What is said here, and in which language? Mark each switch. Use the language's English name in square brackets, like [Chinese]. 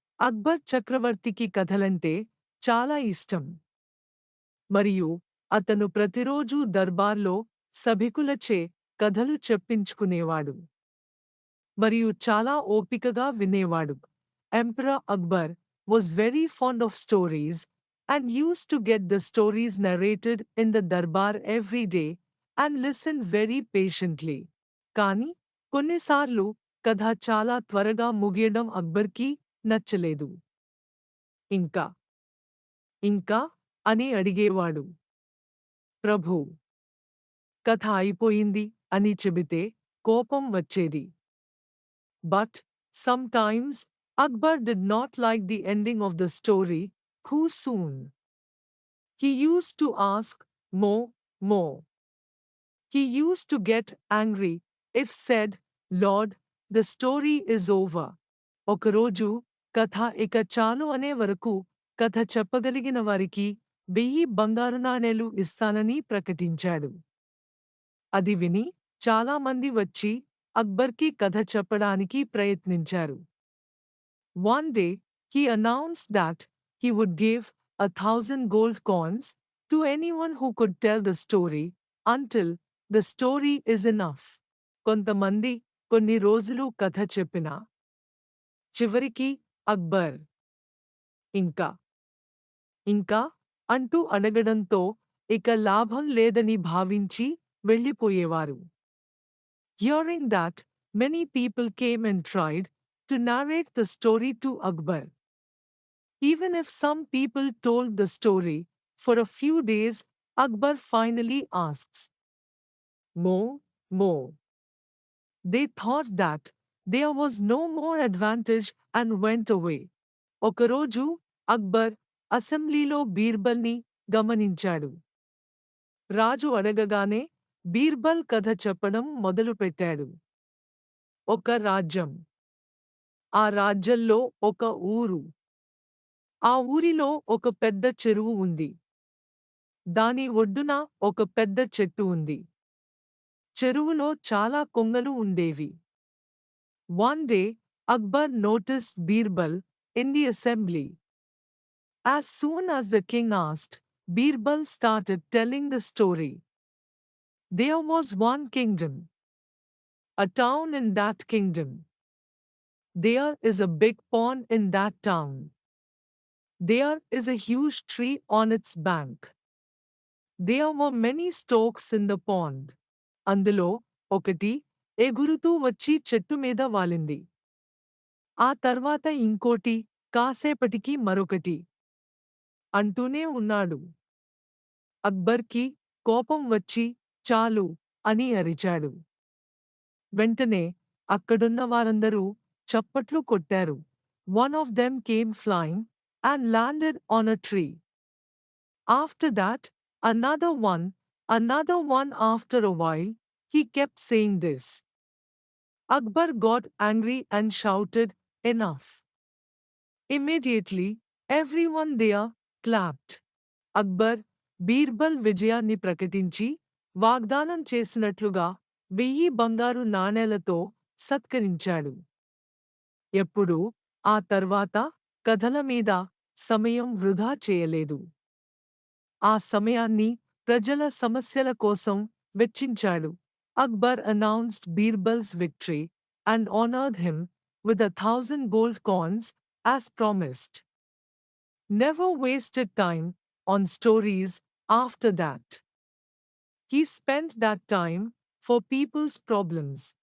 [Telugu] అక్బర్ చక్రవర్తికి కథలంటే చాలా ఇష్టం. మరియు అతను ప్రతిరోజూ దర్బార్లో సభికులచే కథలు చెప్పించుకునేవాడు. మరియు చాలా ఓపికగా వినేవాడు. [English] Emperor Akbar was very fond of stories and used to get the stories narrated in the darbar every day and listen very patiently. [Telugu] కానీ కొన్నిసార్లు కథ చాలా త్వరగా ముగియడం అక్బర్కి నచ్చలేదు. ఇంకా ఇంకా అని అడిగేవాడు. ప్రభూ, కథ అయిపోయింది అని చెబితే కోపం వచ్చేది. [English] But sometimes Akbar did not like the ending of the story too soon. He used to ask more. He used to get angry if said, Lord, the story is over. [Telugu] ఒకరోజు కథ ఇక చాలు అనే వరకు కథ చెప్పగలిగిన వారికి 1000 బంగారు నాణేలు ఇస్తానని ప్రకటించాడు. అది విని చాలామంది వచ్చి అక్బర్కి కథ చెప్పడానికి ప్రయత్నించారు. [English] One day, he announced that he would give 1,000 gold coins to anyone who could tell the story until the story is enough. [Telugu] కొంతమంది కొన్ని రోజులు కథ చెప్పినా చివరికి అక్బర్ ఇంకా ఇంకా అంటూ అడగడంతో ఇక లాభం లేదని భావించి వెళ్ళిపోయేవారు. [English] Hearing that, many people came and tried to narrate the story to Akbar. Even if some people told the story for a few days, Akbar finally asks, more. They thought that there was no more advantage and went away. [Telugu] ఒకరోజు అక్బర్ అసెంబ్లీలో బీర్బల్ని గమనించాడు. రాజు అడగగానే బీర్బల్ కథ చెప్పడం మొదలుపెట్టాడు. ఒక రాజ్యం. ఆ రాజ్యంలో ఒక ఊరు. ఆ ఊరిలో ఒక పెద్ద చెరువు ఉంది. దాని ఒడ్డున ఒక పెద్ద చెట్టు ఉంది. చెరువులో చాలా కొంగలు ఉండేవి. [English] One day, Akbar noticed Birbal in the assembly. As soon as the king asked, Birbal started telling the story. There was one kingdom. A town in that kingdom. There is a big pond in that town. There is a huge tree on its bank. There were many storks in the pond. [Telugu] అందులో ఒకటి ఎగురుతూ వచ్చి చెట్టు మీద వాలింది. ఆ తర్వాత ఇంకోటి, కాసేపటికి మరొకటి. అంటూనే ఉన్నాడు. అక్బర్కి కోపం వచ్చి చాలు అని అరిచాడు. వెంటనే అక్కడున్న వారందరూ చప్పట్లు కొట్టారు. [English] One of them came flying and landed on a tree. After that, another one after a while, he kept saying this. Akbar got angry and shouted, Enough! Immediately, everyone there clapped. [Telugu] Akbar Birbal విజయాన్ని ప్రకటించి వాగ్దానం చేసినట్లుగా 1000 బంగారు నాణేలతో సత్కరించాడు. ఎప్పుడూ ఆ తర్వాత కథల మీద సమయం వృధా చేయలేదు. ఆ సమయాన్ని ప్రజల సమస్యల కోసం వెచ్చించాడు. [English] Akbar announced Birbal's victory and honored him with 1,000 gold coins as promised. Never wasted time on stories after that. He spent that time for people's problems.